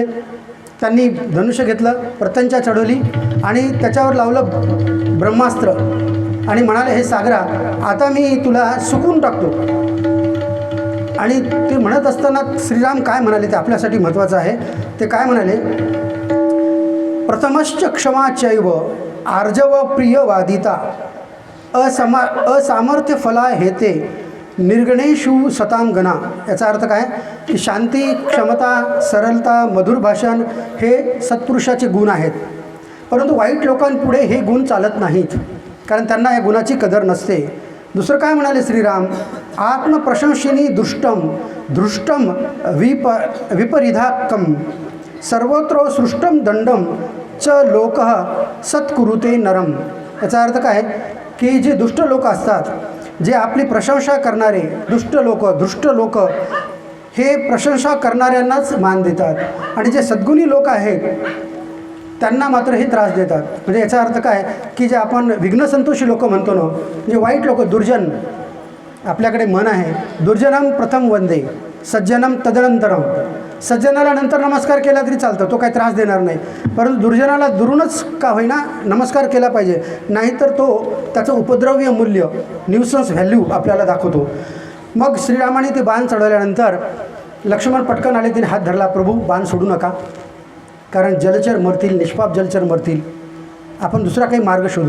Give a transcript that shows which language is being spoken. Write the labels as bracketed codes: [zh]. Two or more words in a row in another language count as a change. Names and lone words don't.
[mr] त्यांनी धनुष्य घेतलं, प्रत्यंचा चढवली आणि त्याच्यावर लावलं ब्रह्मास्त्र आणि म्हणाले, हे सागरा, आता मी तुला सुकून टाकतो. आणि ते म्हणत असताना श्रीराम काय म्हणाले ते आपल्यासाठी महत्त्वाचं आहे. ते काय म्हणाले, [sa] प्रथमश्च क्षमाचैव आर्जव प्रियवादिता असामर्थ्य फला हेते निर्गणेषु सताम गणा. [mr] याचा अर्थ काय की शांती, क्षमता, सरलता, मधुर भाषण हे सत्पुरुषाचे गुण आहेत. परंतु वाईट लोकांपुढे हे गुण चालत नाहीत, कारण त्यांना या गुणाची कदर नसते. दुसरं काय म्हणाले श्रीराम, [sa] आत्मप्रशंसिनी दुष्टम धृष्टम विपरिधाकम सर्वत्र सृष्टम दंडम च लोक सत्कुरुते नरम. [mr] याचा अर्थ काय की जे दुष्ट लोक असतात, जे आपली प्रशंसा करणारे दुष्ट लोक हे प्रशंसा करणाऱ्यांनाच मान देतात, आणि जे सद्गुणी लोक आहेत त्यांना मात्र हे त्रास देतात. म्हणजे याचा अर्थ काय की जे आपण विघ्नसंतोषी लोक म्हणतो ना, म्हणजे वाईट लोक, दुर्जन, आपल्याकडे म्हण आहे, [sa] दुर्जनम प्रथम वंदे सज्जनम तदनंतरम. [mr] सज्जनाला नंतर नमस्कार केला तरी चालतं, तो काही त्रास देणार नाही. परंतु दुर्जनाला दुरूनच का होईना नमस्कार केला पाहिजे, नाहीतर तो त्याचं उपद्रव्य मूल्य, [en] nuisance value [mr] आपल्याला दाखवतो. मग श्रीरामाने ते बाण चढवल्यानंतर लक्ष्मण पटकन आले, तिने हात धरला, प्रभू बाण सोडू नका, कारण जलचर मरतील, निष्पाप जलचर मरतील, आपण दुसरा काही मार्ग शोधू.